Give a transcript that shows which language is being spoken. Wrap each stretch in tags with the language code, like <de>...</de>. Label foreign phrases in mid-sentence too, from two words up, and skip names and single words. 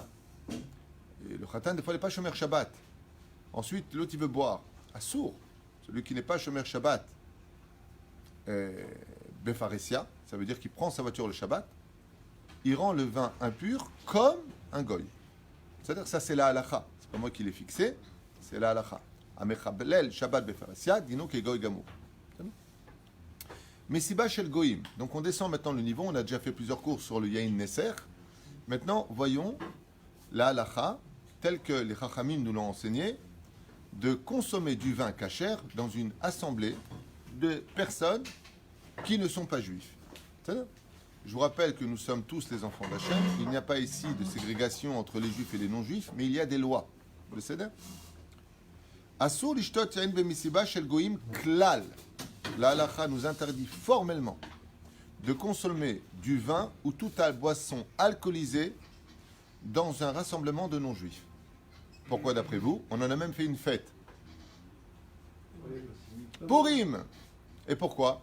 <fr>Et le khatan, des fois, il n'est pas</fr> <he>שומר שבת.</he> <fr>Ensuite, l'autre, il veut boire. Assour, celui qui n'est pas</fr> <he>שומר שבת,</he> <fr>befaresia, ça veut dire qu'il prend sa voiture le Shabbat, il rend le vin impur comme un goy. C'est-à-dire que ça, c'est la halakha. C'est pas moi qui l'ai fixé, c'est la halakha.</fr> <he>המחלל שבת בפרהסיא דינו כ גוי גמור. מסיבה של גויים.</he> <fr>Donc on descend maintenant le niveau. On a déjà fait plusieurs cours sur le</fr> <he>יין נסך.</he> <fr>Maintenant, voyons la halakha, telle que les chachamim nous l'ont enseigné, de consommer du vin kasher dans une assemblée de personnes qui ne sont pas juifs. C'est-à-dire, je vous rappelle que nous sommes tous les enfants d'Hachem. Il n'y a pas ici de ségrégation entre les juifs et les non-juifs, mais il y a des lois. Vous le savez?</fr> <he>אסור לשתות יין במסיבה של גויים כלל.</he> <fr>La halakha nous interdit formellement de consommer du vin ou toute boisson alcoolisée dans un rassemblement de non-juifs. Pourquoi d'après vous? On en a même fait une fête. Purim. Et pourquoi?</fr>